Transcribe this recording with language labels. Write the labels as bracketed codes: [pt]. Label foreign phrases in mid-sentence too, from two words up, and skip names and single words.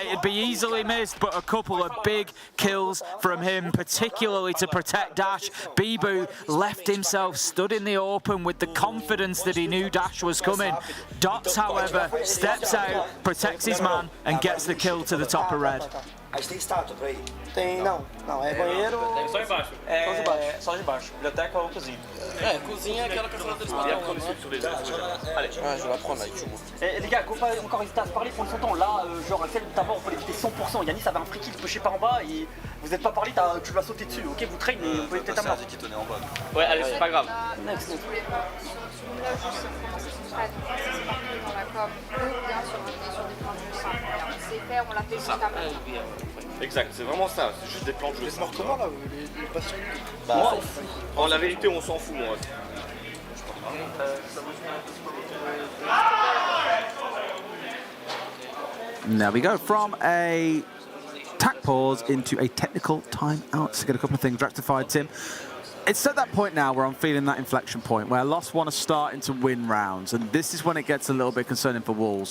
[en] It'd be easily missed, but a couple of big kills from him, particularly to protect Dash. Bibu left himself stood in the open with the confidence that he knew Dash was coming. Dots, however, steps out, protects his man, and gets the kill to the top of red. [pt] A gente tem estátua por aí? Tem, não, é banheiro. Tem só embaixo. Só de baixo. Biblioteca ou cozinha. Cozinha é aquela que a senhora [fr] Allez, je vais prendre là, les gars, faut pas encore hésiter à se parler, prendre son temps. Là, genre, celle d'avant, on peut l'éviter 100%. Yanis avait un [en] free kill [fr] pushé par en bas et vous n'êtes pas parlé, tu vas sauter dessus, ok? Vous traîne et vous pouvez peut-être un qui tenait en bas. Ouais, allez, c'est pas grave. Next. Exact, c'est vraiment ça, c'est juste des plans de jeu. C'est mort comment là, les patients? Bah, en la vérité, on s'en fout, moi. [en] There we go, from a tack pause into a technical timeout to get a couple of things rectified, Tim. It's at that point now where I'm feeling that inflection point where Lost One are starting to win rounds, and this is when it gets a little bit concerning for Wolves.